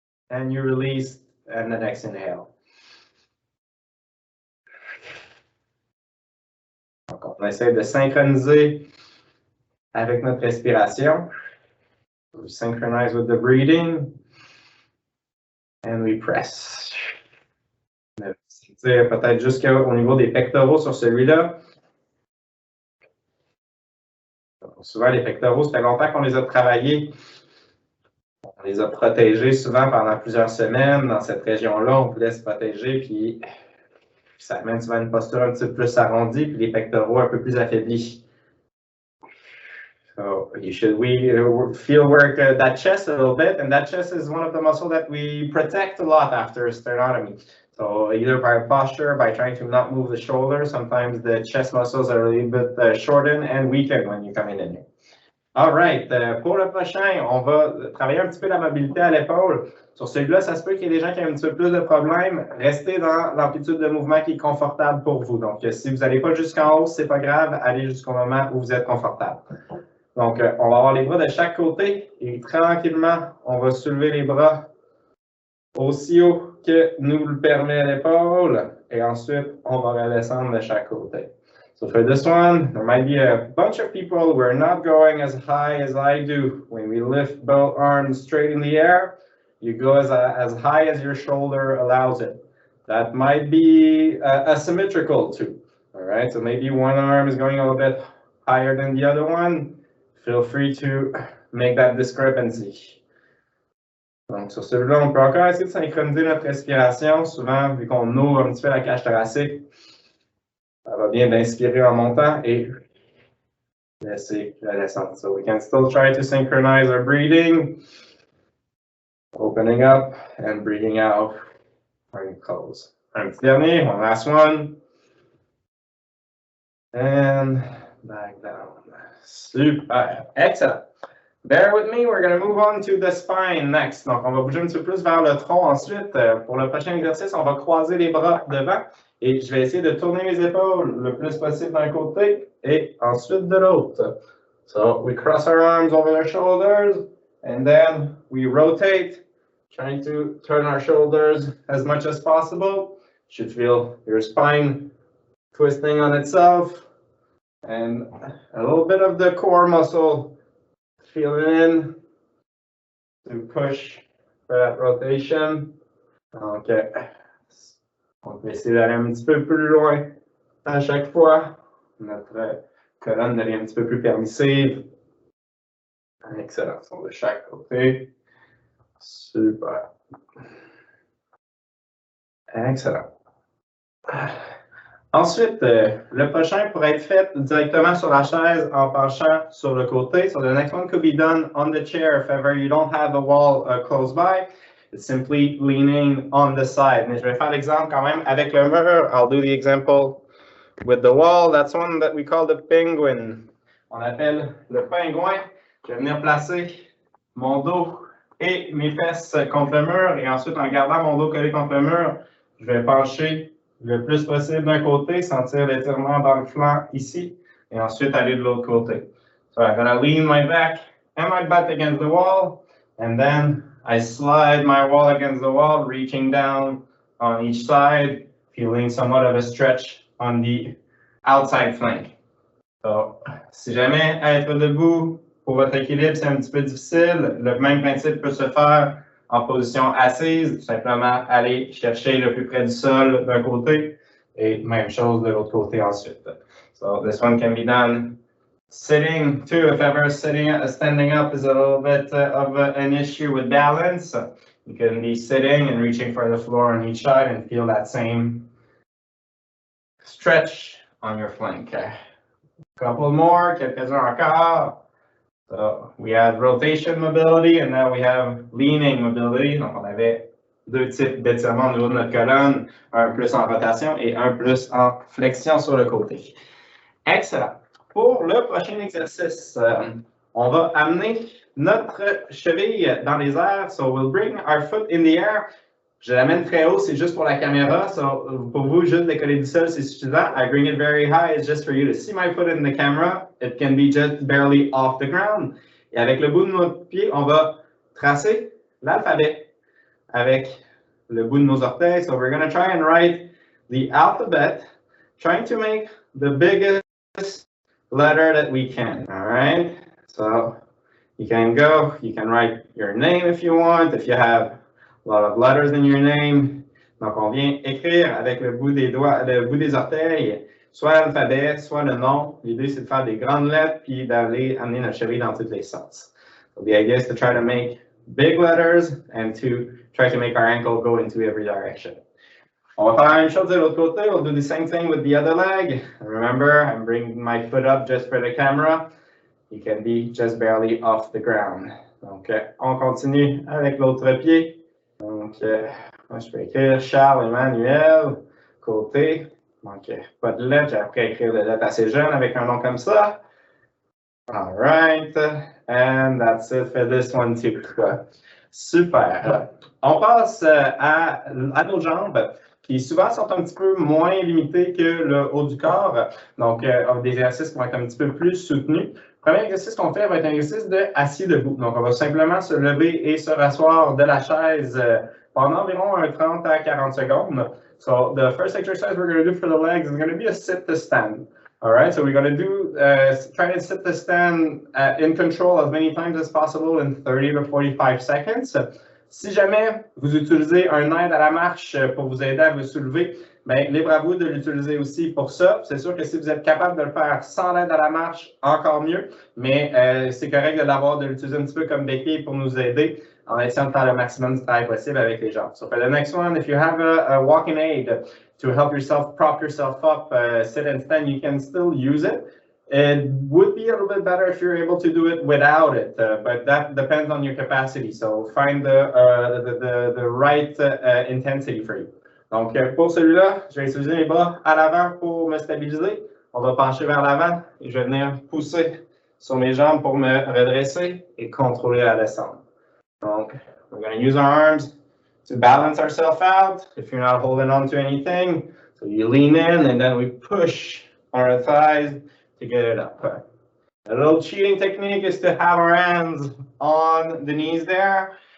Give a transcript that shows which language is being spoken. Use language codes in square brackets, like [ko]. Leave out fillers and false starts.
[en] And you release, and the next inhale. [fr] Donc, on essaie de synchroniser avec notre respiration. [en] We synchronize with the breathing. And we press. [fr] Peut-être jusqu'au niveau des pectoraux sur celui-là. Souvent, les pectoraux, ça fait longtemps qu'on les a travaillés. On les a protégés souvent pendant plusieurs semaines. Dans cette région-là, on voulait se protéger, puis ça amène souvent une posture un petit peu plus arrondie, puis les pectoraux un peu plus affaiblis. [en] So you should feel work that chest a little bit, and that chest is one of the muscles that we protect a lot after sternotomy. So either by posture, by trying to not move the shoulder, sometimes the chest muscles are a little bit shortened and weakened when you come in here. All right. [fr] Pour le prochain, on va travailler un petit peu la mobilité à l'épaule. Sur celui-là, ça se peut qu'il y ait des gens qui ont un petit peu plus de problèmes. Restez dans l'amplitude de mouvement qui est confortable pour vous. Donc, si vous n'allez pas jusqu'en haut, c'est pas grave. Allez jusqu'au moment où vous êtes confortable. Donc, on va avoir les bras de chaque côté et tranquillement, on va soulever les bras aussi haut que nous le permet l'épaule. Et ensuite, on va redescendre de chaque côté. [en] So for this one, there might be a bunch of people who are not going as high as I do. When we lift both arms straight in the air, you go as high as your shoulder allows it. That might be asymmetrical too. All right, so maybe one arm is going a little bit higher than the other one. Feel free to make that discrepancy. [fr] Donc, sur celui-là, on peut encore essayer de synchroniser notre respiration. Souvent, vu qu'on ouvre un petit peu la cage thoracique, ça va bien d'inspirer en montant et laisser la descente. [en] So we can still try to synchronize our breathing, opening up and breathing out when you close. [fr] Un petit dernier, [en] one last one. And back down. Super. Excellent. Bear with me, we're going to move on to the spine next. [fr] Donc, on va bouger un petit peu plus vers le tronc ensuite. Pour le prochain exercice, on va croiser les bras devant et je vais essayer de tourner mes épaules le plus possible d'un côté et ensuite de l'autre. [en] So, we cross our arms over our shoulders and then we rotate, trying to turn our shoulders as much as possible. You should feel your spine twisting on itself and a little bit of the core muscle feeling in to push for that rotation. Okay. [fr] On va essayer d'aller un petit peu plus loin à chaque fois. Notre colonne devient un petit peu plus permissive. Excellent. De chaque côté. Super. Excellent. Ensuite, le prochain pourrait être fait directement sur la chaise en penchant sur le côté. [en] So the next one could be done on the chair if ever you don't have a wall close by. It's simply leaning on the side. [fr] Mais je vais faire l'exemple quand même avec le mur. [en] I'll do the example with the wall. That's one that we call the penguin. [fr] On appelle le pingouin. Je vais venir placer mon dos et mes fesses contre le mur. Et ensuite, en gardant mon dos collé contre le mur, je vais pencher le plus possible d'un côté, sentir l'étirement dans le flanc ici, et ensuite aller de l'autre côté. [en] So I'm gonna lean my back and my butt against the wall, and then I slide my wall against the wall, reaching down on each side, feeling somewhat of a stretch on the outside flank. [fr] So, si jamais être debout pour votre équilibre, c'est un petit peu difficile, le même principe peut se faire en position assise, tout simplement aller chercher le plus près du sol d'un côté et même chose de l'autre côté ensuite. [en] So this one can be done sitting too, if ever standing up is a little bit of an issue with balance. You can be sitting and reaching for the floor on each side and feel that same stretch on your flank. A couple more, [fr] quelques-uns encore. [en] So we had rotation mobility and now we have leaning mobility. [fr] Donc, on avait deux types d'étirements au niveau de notre colonne, un plus en rotation et un plus en flexion sur le côté. Excellent. Pour le prochain exercice, on va amener notre cheville dans les airs. [en] So we'll bring our foot in the air. [fr] Je l'amène très haut, c'est juste pour la caméra. So pour vous, juste décoller du sol, c'est suffisant. [en] I bring it very high, it's just for you to see my foot in the camera. It can be just barely off the ground. [fr] Et avec le bout de notre pied, on va tracer l'alphabet avec le bout de nos orteils. [en] So we're going to try and write the alphabet, trying to make the biggest letter that we can. All right? So you can write your name if you want, if you have a lot of letters in your name. [fr] Donc, on vient écrire avec le bout des doigts, le bout des orteils, soit l'alphabet, soit le nom. L'idée, c'est de faire des grandes lettres puis d'aller amener notre cheville dans tous les sens. [en] So the idea is to try to make big letters and to try to make our ankle go into every direction. [fr] On va faire la même chose de l'autre côté. [en] We'll do the same thing with the other leg. Remember, I'm bringing my foot up just for the camera. You can be just barely off the ground. [fr] Donc, on continue avec l'autre pied. Donc, moi, je peux écrire Charles Emmanuel, côté. Donc, pas de lettre. J'ai appris à écrire des lettres assez jeunes avec un nom comme ça. [en] All right, and that's it for this one too. Super. [fr] On passe à nos jambes, qui souvent sont un petit peu moins limitées que le haut du corps. Donc, des exercices qui vont être un petit peu plus soutenus. Le premier exercice qu'on fait va être un exercice de assis debout. Donc, on va simplement se lever et se rasseoir de la chaise pendant environ 30 à 40 secondes. [en] So, the first exercise we're going to do for the legs is going to be a sit to stand. All right, so we're going to do, try to sit to stand in control as many times as possible in 30 to 45 seconds. [fr] Si jamais vous utilisez un aide à la marche pour vous aider à vous soulever, bien, libre à vous de l'utiliser aussi pour ça. C'est sûr que si vous êtes capable de le faire sans l'aide à la marche, encore mieux, mais c'est correct de l'utiliser un petit peu comme béquille pour nous aider en essayant de faire le maximum de travail possible avec les jambes. [en] So for the next one, if you have a walking aid to help yourself prop yourself up, sit and stand, you can still use it. It would be a little bit better if you're able to do it without it, but that depends on your capacity. So find the right intensity for you. [fr] Donc, pour celui-là, je vais utiliser mes bras à l'avant pour me stabiliser. On va pencher vers l'avant et je vais venir pousser sur mes jambes pour me redresser et contrôler la descente. [en] Donc, we're going to use our arms to balance ourselves out if you're not holding on to anything. So you lean in and then we push on our thighs to get it up. A little cheating technique is to have our hands on the knees there.